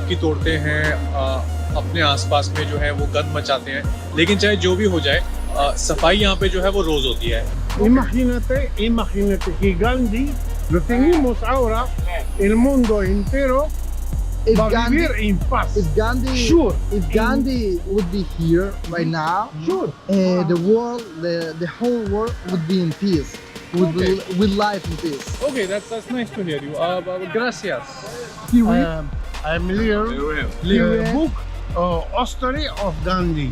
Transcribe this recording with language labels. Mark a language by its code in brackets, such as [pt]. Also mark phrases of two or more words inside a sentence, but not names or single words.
[hi] की तोड़ते हैं, अपने आसपास में जो है वो गंद मचाते हैं, लेकिन चाहे जो भी हो जाए, सफाई यहाँ पे जो है वो रोज होती है. [es] Imagínate que Gandhi lo tenemos ahora, el mundo entero [en] If [es] va a [en] Gandhi, [es] vivir en paz. [en] if Gandhi, Sure. if Gandhi would be here right now, Sure. the whole world would be in peace, with life in peace. Okay, that's nice to hear you. [es] Gracias. [en] He read, I'm read a book, History of Gandhi.